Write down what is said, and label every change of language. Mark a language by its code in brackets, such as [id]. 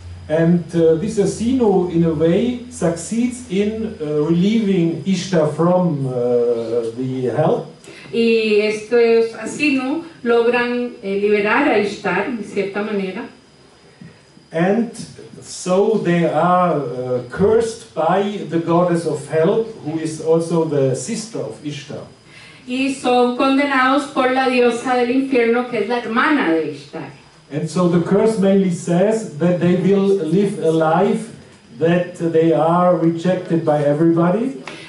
[en] And this Asinu, in a way, succeeds in relieving Ishtar from the hell. [es] Y estos Asinu logran liberar a Ishtar de cierta manera. [en] And so they are cursed by the goddess of hell, who is also the sister of Ishtar. [es] Y son condenados por la diosa del infierno, que es la hermana de Ishtar. [en] And so the curse mainly says that they will live a life that they are rejected by everybody.